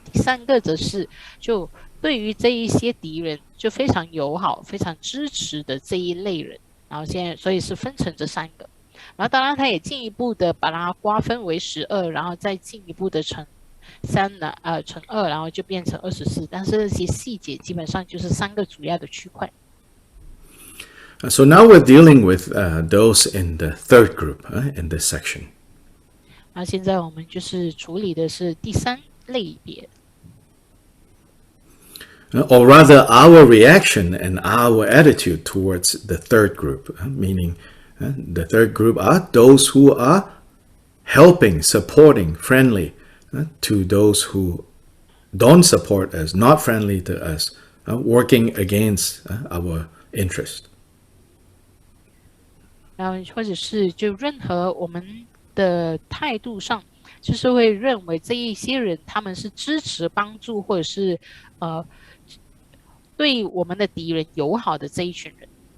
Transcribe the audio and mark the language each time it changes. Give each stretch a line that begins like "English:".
Chinese: 第3个则是就对于这一些敌人就非常友好、非常支持的这一类人。然后现在所以是分成这3个。然后当然他也进一步的把它瓜分为12，然后再进一步的乘2，然后就变成24。但是这些细节基本上就是3个主要的区块。
English: So now we're dealing with those in the third group in this section.
Chinese: 那现在我们就是处理的是第3类别。
English: Or rather, our reaction and our attitude towards the third group, meaning the third group are those who are helping, supporting, friendly to those who don't support us, not friendly to us, working against our interest.
Chinese: 然后或者是就任何我们的态度上，就是会认为这一些人他们是支持、帮助或者是对我们的敌人友好的这一群人。